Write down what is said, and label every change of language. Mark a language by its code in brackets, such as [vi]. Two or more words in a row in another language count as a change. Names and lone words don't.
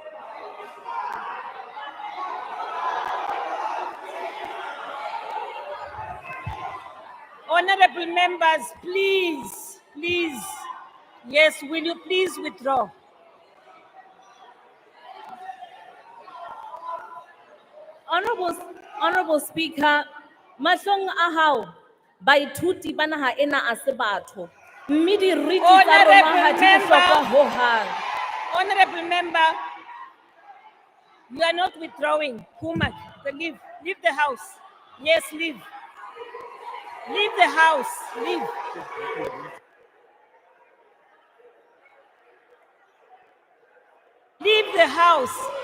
[en] Honorable members, please. Yes, will you please withdraw? Honorable Speaker, [st] mahlong a hao baithuti ba naha ena a se batho. Mme diriti tsa rona ha di bohlokwa ho hang. [en] Honorable member, you are not withdrawing. Kumak, leave the house. Yes, leave. Leave the house. Leave. Leave the house.